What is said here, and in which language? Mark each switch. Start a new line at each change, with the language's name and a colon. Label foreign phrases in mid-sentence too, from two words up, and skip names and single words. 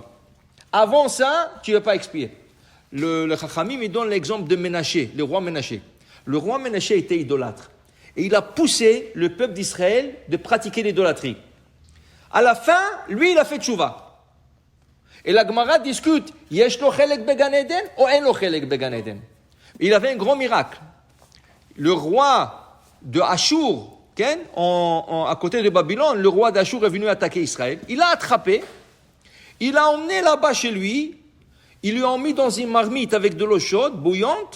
French: Avant ça, tu ne vas pas expier. Le Chachamim, il donne l'exemple de Ménaché, le roi Ménaché. Le roi Ménaché était idolâtre. Et il a poussé le peuple d'Israël de pratiquer l'idolâtrie. À la fin, lui, il a fait teshuvah. Et la Gemara discute,
Hebrew: יש לו חלק בגן עדן או אין לו חלק בגן עדן.
French: Il avait un grand miracle. Le roi de Ashur, à côté de Babylone, le roi d'Ashur est venu attaquer Israël. Il l'a attrapé, il l'a emmené là-bas chez lui. Il lui a mis dans une marmite avec de l'eau chaude, bouillante.